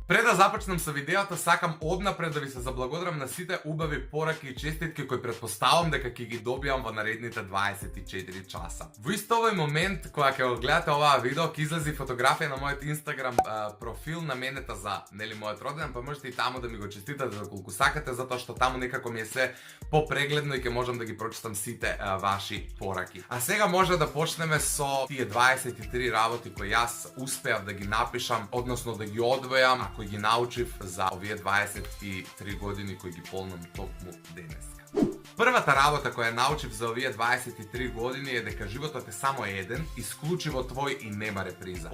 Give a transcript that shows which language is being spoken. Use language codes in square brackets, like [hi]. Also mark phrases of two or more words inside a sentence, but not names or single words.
[mk] Пре да започнем са видеота, сакам однапред да ви се заблагодрам на сите убави, пораки и честитке који претпостављам дека ки ги добијам во наредните 24 часа. В исто овај момент, која ке гледате ова видео, ки излази фотографија на мојет Инстаграм профил наменета за мојот родендан, па можете и тамо да ми го честитате за колико сакате, зато што тамо некако ми је све попрегледно и ке можем да ги прочитам сите ваши пораки. A сега може да почнеме со тие 23 работи кои јас успеав да ги напишам, односно да ги одвојам, а кои ги научив за овие 23 години кои ги полнам токму денеска. Првата работа која научив за овие 23 години е дека животот е само еден, исклучиво твој и нема реприза.